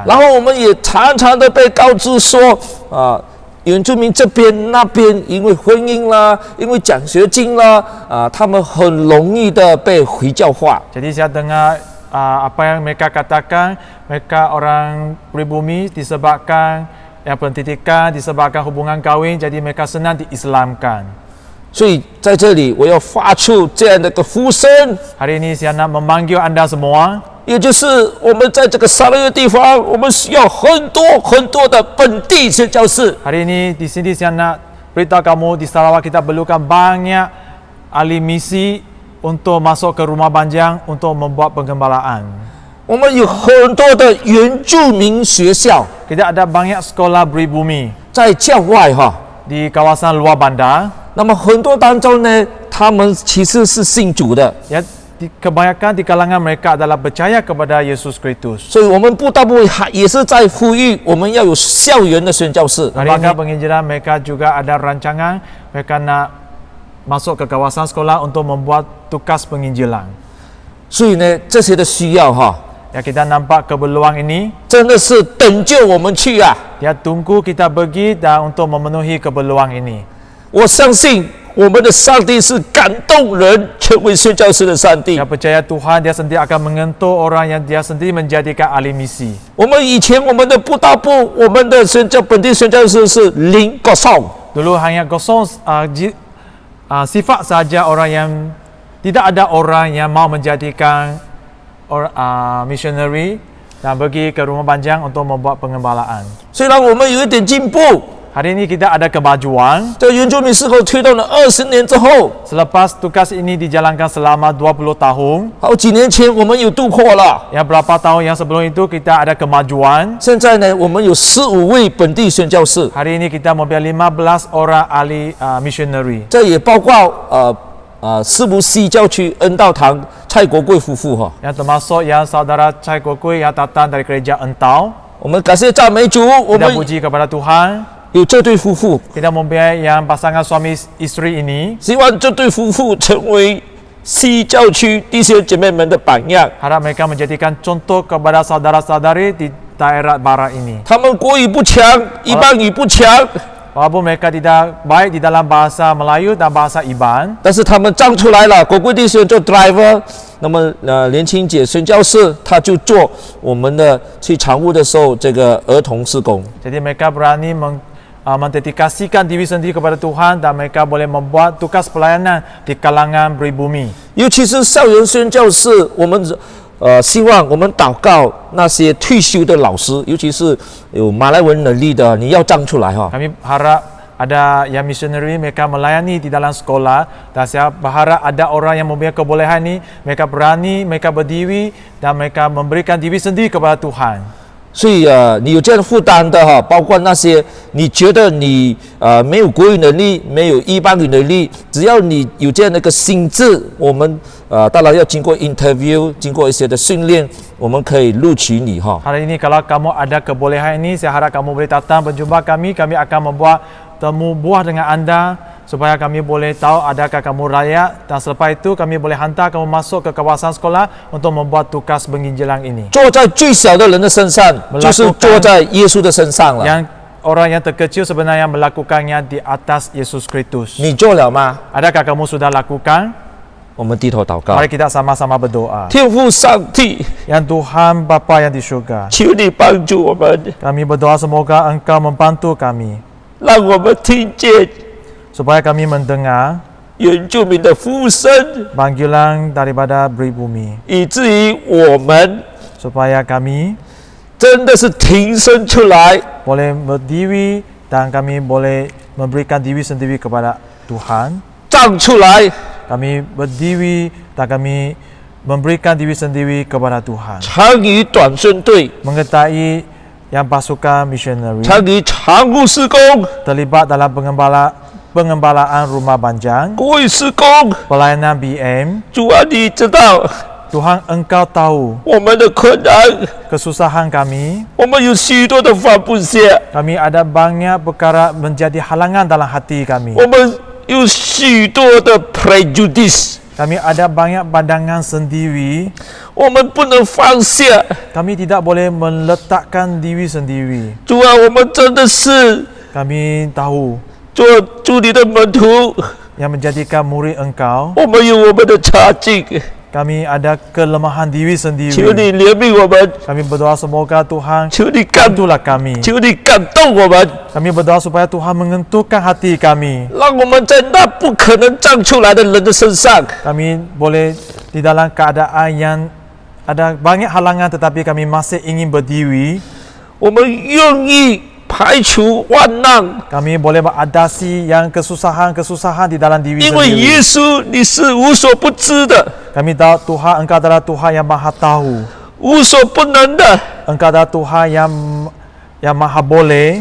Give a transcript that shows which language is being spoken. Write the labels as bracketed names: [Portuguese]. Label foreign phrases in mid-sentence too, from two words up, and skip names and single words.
[Chinese] 然后我们也常常的被告知说，原住民这边那边因为婚姻啦，因为奖学金啦，他们很容易的被回教化。 [Malay] Jadi saya dengar apa yang mereka katakan, mereka orang pribumi disebabkan yang pendidikan, disebabkan hubungan kahwin, jadi mereka senang diislamkan. [Chinese] 所以在这里我要发出这样的一个呼声， [Malay] Hari ini saya nak memanggil anda semua, [Chinese] 也就是我们在这个沙捞越地方，我们需要很多的本地宣教士。 [Malay] hari ini di sini saya nak beritahu kamu di Sarawak kita perlukan banyak ahli misi untuk masuk ke rumah banjang untuk membuat penggembalaan. [Chinese] 我们有很多的原住民学校 [Malay] Kita ada banyak sekolah pribumi [Chinese] 在教外哈， [Malay] di kawasan luar bandar. [Chinese] 那么很多当中呢，他们其实是信主的， [Malay] Ya, kebanyakan di kalangan mereka adalah percaya kepada Yesus Kristus. [Chinese] 所以我们布道部也是在呼吁，我们要有校园的宣教士。 [Malay] Lembaga penginjilan mereka juga ada rancangan mereka nak masuk ke kawasan sekolah untuk membuat tugas penginjilan. [Chinese] 所以呢，这些的需要哈， [Malay] Ya, kita nampak keperluan ini, [Chinese] 真的是等就我们去啊！ [Malay] dia tunggu kita pergi dan untuk memenuhi keperluan ini. [Chinese] 我相信我们的上帝是感动人成为宣教士的上帝 [Malay] Saya。percaya Tuhan dia sendiri akan mengentuk orang yang dia sendiri menjadikan ahli misi. [Chinese] 我们以前我们的布道部，我们的本地宣教士是零个上， [Malay] Dulu hanya kosong sifat saja orang yang tidak ada orang yang mau menjadikan missionary dan pergi ke rumah banjang untuk membuat pengembalaan. [Chinese] 虽然我们有一点进步， [Malay] Hari ini kita ada kemajuan. [Chinese] 这原住民事工推动了20年之后， [Malay] Selepas tugas ini dijalankan selama 20 tahun, [Chinese] 好几年前我们有突破了。 [Malay] yang berapa tahun yang sebelum itu kita ada kemajuan. [Chinese] 现在呢，我们有15位本地宣教士， [Malay] Hari ini kita mempunyai 15 orang ahli missionary. [Chinese] 这也包括四福西教区恩道堂蔡国贵夫妇哈。 [Malay] Yang termasuk yang saudara Chai Kokui yang datang dari gereja Entau. [Chinese] 我们感谢赞美主，我 [Malay] Kita [Chinese] 们 [Malay] puji kepada Tuhan. [Chinese] 有这对夫妇， [Malay] Kita mempunyai yang pasangan suami isteri ini. [Chinese] 希望这对夫妇成为西教区弟兄姐妹们的榜样。 [Malay] Harap mereka menjadikan contoh kepada saudara-saudari di daerah barat ini. [Chinese] 他们国语不强，一般语不强， [Malay] Walaupun mereka tidak baik di dalam bahasa Melayu dan bahasa Iban, [Chinese] 但是他们站出来了。国贵弟兄做 driver， 那么连青姐宣教士，他就做我们的去常务的时候这个儿童事工。 [Malay] jadi mereka berani mendedikasikan diri sendiri kepada Tuhan dan mereka boleh membuat tugas pelayanan di kalangan pribumi. [Chinese] 尤其是校园宣教士，我们希望我们祷告那些退休的老师，尤其是有马来文能力的，你要站出来哈。 [Malay] Kami harap ada yang missionary mereka melayani di dalam sekolah, dan saya berharap ada orang yang mempunyai kebolehan ini, mereka berani, mereka berdiri dan mereka memberikan diri sendiri kepada Tuhan. [Chinese] 所以你有这样的负担的哈，包括那些你觉得你没有国语能力，没有一般语能力，只要你有这样的一个心智，我们当然要经过 interview， 经过一些的训练，我们可以录取你哈。 [Malay] Hari ini kalau kamu ada kebolehan ini, saya harap kamu boleh datang berjumpa kami. Kami akan membuat temu buah dengan anda supaya kami boleh tahu adakah kamu layak, dan selepas itu kami boleh hantar kamu masuk ke kawasan sekolah untuk membuat tugas penginjilan ini. [Chinese] 坐在最小的人的身上，就是坐在耶稣的身上了。 [Malay] Yang orang yang terkecil sebenarnya melakukannya di atas Yesus Kristus. [Chinese] 你做了吗？ [Malay] Adakah kamu sudah lakukan? [Chinese] 我们低头祷告。 [Malay] Mari kita sama-sama berdoa. [Chinese] 天父上帝， [Malay] Yang Tuhan Bapa yang di syurga, [Chinese] 求你帮助我们， [Malay] kami berdoa semoga Engkau membantu kami [Chinese] 让我们听见 [Malay] supaya kami mendengar [Chinese] 原住民的呼声， [Malay] panggilan daripada pribumi, [Chinese] 以至于我们 [Malay] supaya kami [Chinese] 真的是挺身出来， [Malay] boleh berdiri dan kami boleh memberikan diri sendiri kepada Tuhan. [Chinese] 站出来， [Malay] Kami berdiri dan kami memberikan diri sendiri kepada Tuhan. [Chinese] 参与短宣队， [Malay] Mengetahui yang pasukan missionary [Chinese] 参与常务施工、 [Malay] terlibat dalam pengembalaan rumah banjang, [Chinese] 国语施工。 [Malay] pelayanan BM. [Chinese] 主啊，你知道 [Malay] Tuhan Engkau tahu [Chinese] 我们的困难， [Malay] kesusahan kami. [Chinese] 我们有许多的放不下， [Malay] Kami ada banyak perkara menjadi halangan dalam hati kami. [Chinese] 我们有许多的 prejudice， [Malay] Kami ada banyak pandangan sendiri. [Chinese] 我们不能放下。 [Malay] Kami tidak boleh meletakkan diri sendiri. [Chinese] 主啊，我们真的是 [Malay] Kami tahu [Chinese] 做主你的门徒， [Malay] yang menjadikan murid Engkau. [Chinese] 我们有我们的差劲， [Malay] Kami ada kelemahan diri [Chinese] 求 [Malay] sendiri. [Chinese] 你怜悯我们， [Malay] Kami berdoa semoga Tuhan [Chinese] 求你感， [Malay] bantulah kami. [Chinese] 求你感动我们， [Malay] Kami berdoa supaya Tuhan mengentukan hati kami. [Chinese] 让我们在那不可能站出来的人的身上， [Malay] Kami boleh di dalam keadaan yang ada banyak halangan tetapi kami masih ingin berdiri. [Chinese] 我们愿意排除万难， [Malay] Kami boleh beradaptasi yang kesusahan-kesusahan di dalam diri [Chinese] 因为 [Malay] sendiri. [Chinese] 耶稣你是无所不知的， [Malay] Kami tahu Tuhan Engkau adalah Tuhan yang maha tahu. [Chinese] 无所不能的， [Malay] Engkau adalah Tuhan yang maha boleh.